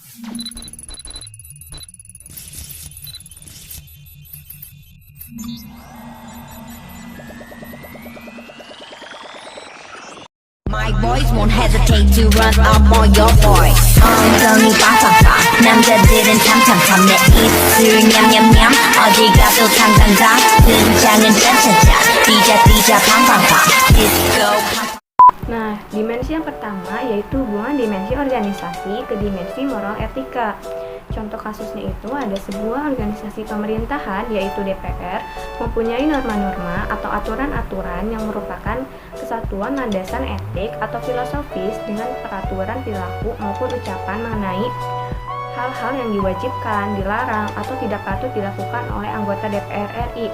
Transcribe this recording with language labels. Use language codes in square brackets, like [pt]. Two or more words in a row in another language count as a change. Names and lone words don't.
[en] My boys won't hesitate to run up on your boy. [ko] 엉덩이 빵빵빵 남자들은 탐탐탐 내 입술 냠냠냠 어디 가도 당당당 등장은 짜짜짜 띠자띠자 팡팡팡 디스코. [id] Nah, dimensi yang pertama yaitu hubungan dimensi organisasi ke dimensi moral etika. Contoh kasusnya itu ada sebuah organisasi pemerintahan yaitu DPR mempunyai norma-norma atau aturan-aturan yang merupakan kesatuan landasan etik atau filosofis dengan peraturan perilaku maupun ucapan mengenai hal-hal yang diwajibkan, dilarang, atau tidak patut dilakukan oleh anggota DPR RI.